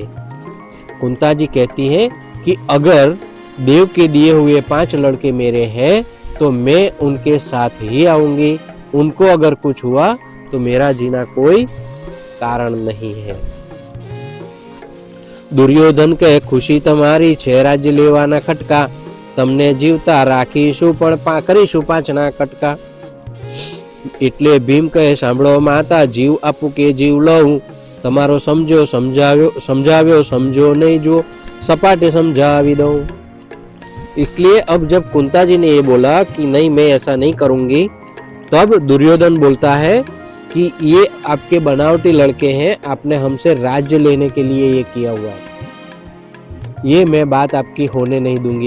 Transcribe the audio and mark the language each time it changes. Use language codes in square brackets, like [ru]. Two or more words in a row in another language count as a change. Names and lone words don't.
[hi] कुंता जी कहती है कि अगर देव के दिए हुए 5 लड़के मेरे हैं तो मैं उनके साथ ही आऊंगी, उनको अगर कुछ हुआ तो मेरा जीना कोई कारण नहीं है। [gu] દુર્યોધન કહે ખુશી તમારી છે રાજ્ય લેવાના ખટકા તમને જીવતા રાખીશું પણ કરીશું 5 ના કટકા। એટલે ભીમ કહે સાંભળો માતા જીવ આપું કે જીવ લઉં તમારો સમજો સમજાવ્યો સમજો નહીં જો સપાટે સમજાવી દઉં। [hi] इसलिए अब जब कुंता जी ने ये बोला कि नहीं मैं ऐसा नहीं करूंगी, तब दुर्योधन बोलता है कि ये आपके बनावटी लड़के हैं, आपने हमसे राज्य लेने के लिए ये किया हुआ है, ये मैं बात आपकी होने नहीं दूंगी।